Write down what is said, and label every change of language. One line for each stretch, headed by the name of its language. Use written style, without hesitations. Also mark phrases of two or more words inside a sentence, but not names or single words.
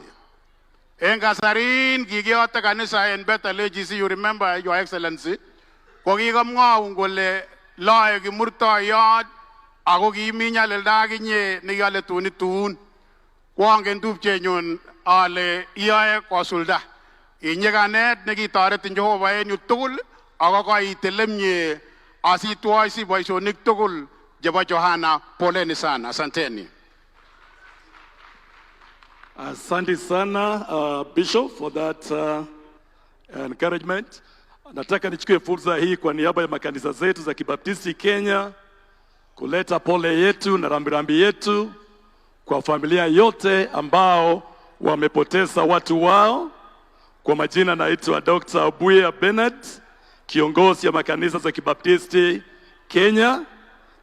Kalenjin: Engasarin gigiyote kanisa en Bethel AGC,
English: you remember, Your Excellency,
Kalenjin: kokikamwaun kole loe kimurtoiyot ako kimi nyalilda kinye nekiyole tunitun. Kwangen tupchenyun ale iyoe kosulda. Inyikanet nekitoretin Jehova en yu tugul ako koitelemye asitwoi si boisionik tugul chebo Joanna.
Swahili: Poleni sana. Asanteni. Asante sana
English: Bishop for that encouragement.
Swahili: Nataka nichukue fursa hii kwa niaba ya makanisa zetu za Kibaptisti Kenya kuleta pole yetu na rambirambi yetu kwa familia yote ambao wamepoteza watu wao. Kwa majina naitwa Dr. Obuya Bernard, kiongozi ya makanisa za Kibaptisti Kenya.